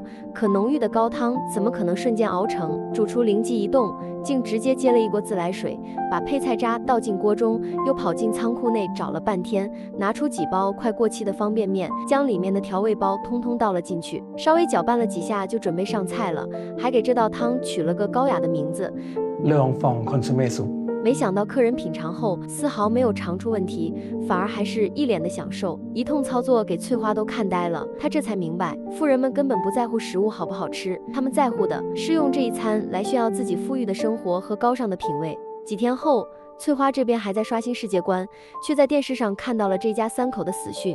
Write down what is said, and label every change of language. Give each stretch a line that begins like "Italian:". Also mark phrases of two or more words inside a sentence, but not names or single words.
Chinese: 可浓郁的高汤怎么可能瞬间熬成？主厨灵机一动，竟直接接了一锅自来水，把配菜渣倒进锅中，又跑进仓库内找了半天，拿出几包快过期的方便面，将里面的调味包通通倒了进去，稍微搅拌了几下就准备上菜了，还给这道汤取了个高雅的名字——
Thai: เรื่องฟองคอนซูเม่ซุป。
Chinese: 没想到客人品尝后丝毫没有尝出问题，反而还是一脸的享受。一通操作给翠花都看呆了，她这才明白，富人们根本不在乎食物好不好吃，他们在乎的是用这一餐来炫耀自己富裕的生活和高尚的品味。几天后，翠花这边还在刷新世界观，却在电视上看到了这家三口的死讯。